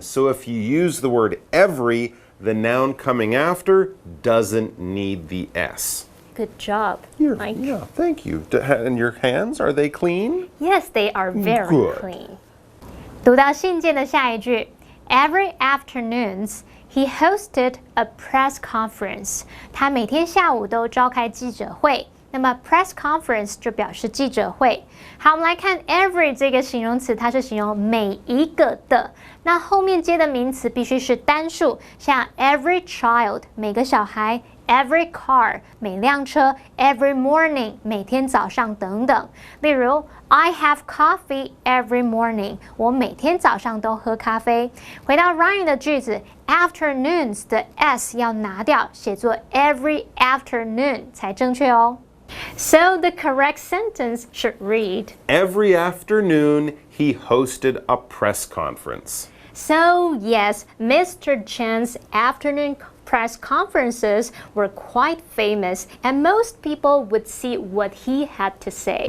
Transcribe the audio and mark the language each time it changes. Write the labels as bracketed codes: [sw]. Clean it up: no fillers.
[en] So if you use the word every, the noun coming after doesn't need the S. Good job, Mike. Yeah, thank you. And your hands, are they clean? Yes, they are very Good. clean. [zh] 读到信件的下一句 [en] Every afternoons, he hosted a press conference. [zh] 他每天下午都召开记者会。那么 press conference 就表示记者会。好，我们来看 every 这个形容词，它是形容每一个的。那后面接的名词必须是单数，像 [en] every child [zh] 每个小孩 ， [en] every car [zh] 每辆车 ， [en] every morning [zh] 每天早上等等。 [en] 例如 I have coffee every morning [zh] 我每天早上都喝咖啡。回到 Ryan 的句子 ，afternoons 的 s 要拿掉，写作 [en] every afternoon [zh] 才正确哦。 [en] So the correct sentence should read, Every afternoon, he hosted a press conference. So yes, Mr. Chen's afternoon press conferences were quite famous, and most people would see what he had to say.